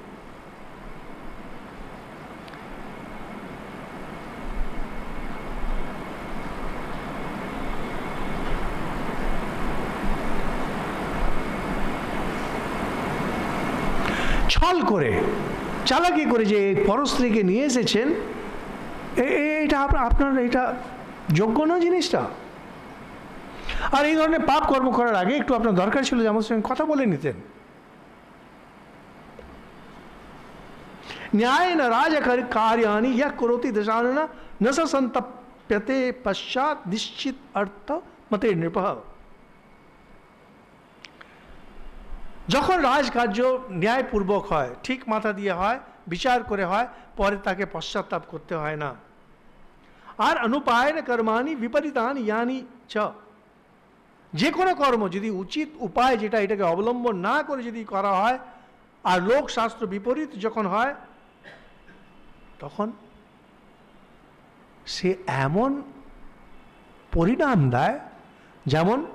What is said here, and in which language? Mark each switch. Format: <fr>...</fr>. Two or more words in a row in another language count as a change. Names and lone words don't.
<bn>ছল করে, চালাকি করে যে পরস্ত্রীকে নিয়ে এসেছেন, এটা আপনার এটা যোগ্য না জিনিসটা। আর এই ধরনের পাপ কর্ম করার আগে একটু আপনার দরকার ছিল যে আমার সঙ্গে কথা বলে নিতেন।</bn> <sa>न्याय न राज कार्यानि यह करोति दशानन न स संतप्यते पश्चात निश्चित अर्थ मते नृपः।</sa> <bn>যখন রাজকার্য ন্যায়পূর্বক হয়, ঠিক মাথা দিয়ে হয়, বিচার করে হয়, পরে তাকে পশ্চাত্তাপ করতে হয় না। আর</bn> <sa>অনুপায়ন কর্মাণি বিপরীতানি ইয়ানি চ,</sa> <bn>যে কোনো কর্ম যদি উচিত উপায় যেটা এটাকে অবলম্বন না করে যদি করা হয়, আর লোক শাস্ত্র বিপরীত যখন হয়, তখন সে এমন পরিণাম দেয় যেমন</bn>